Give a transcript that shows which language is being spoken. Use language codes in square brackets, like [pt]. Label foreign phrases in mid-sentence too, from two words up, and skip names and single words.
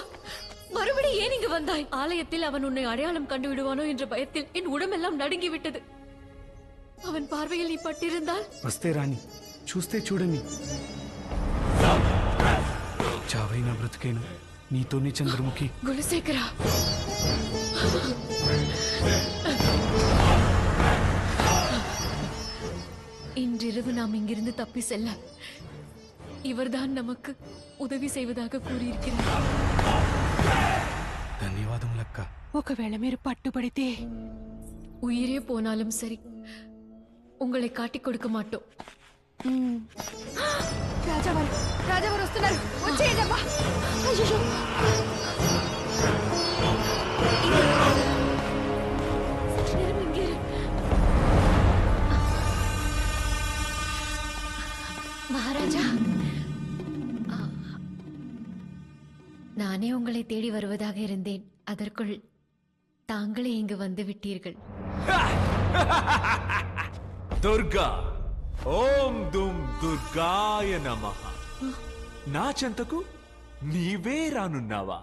[ta] மறுபடி ஏன் இங்கு வந்தாய்? ஆலயத்தில் அவன் உன்னை அடையாளம் கண்டு விடுவானோ என்ற பயத்தில் என் உடம்பெல்லாம் நடுங்கி விட்டது. அவன் பார்வையில் நீ பட்டிருந்தால் [te] వస్తే రాని, చూస్తే చూడని. చావైనా బ్రతికేను నీతోనే చంద్రముఖి. [ta] குலசேகரா, இன்றிரவு நாம் இங்கிருந்து தப்பி செல்ல இவர்தான் நமக்கு உதவி செய்வதாக கூறியிருக்கிறார். [te] ధన్యవాదములక్క. ఒకవేళ మీరు పట్టుబడితే [ta] உயிரே போனாலும் சரி, உங்களை காட்டிக் கொடுக்க மாட்டோம். [te] రాజావారు, రాజావారు వస్తున్నారు, వచ్చేయండి అమ్మా. అయ్యో, [ta] மகாராஜா, நானே உங்களை தேடி வருவதாக இருந்தேன். அதற்குள் தாங்களே இங்கு வந்து விட்டீர்கள். [sa] దుర్గా, ओं दुम् दुर्गाय नमः. [te] నా చెంతకు నీవే రానున్నావా?